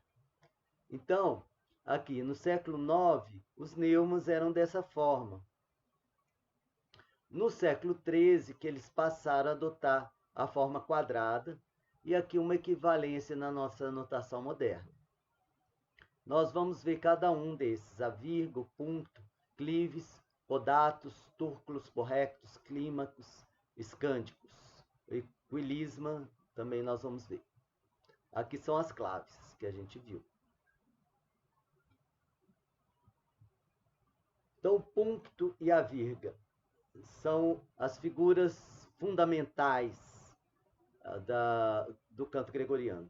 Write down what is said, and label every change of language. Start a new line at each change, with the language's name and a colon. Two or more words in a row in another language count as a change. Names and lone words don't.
Portuguese: Então, aqui no século IX, os neumas eram dessa forma. No século XIII, que eles passaram a adotar a forma quadrada, e aqui uma equivalência na nossa notação moderna. Nós vamos ver cada um desses: a vírgula, ponto, clives, podatos, túrculos, correctos, clímacos, escândicos. Equilisma, também nós vamos ver. Aqui são as claves que a gente viu. Então, o ponto e a vírgula são as figuras fundamentais do canto gregoriano.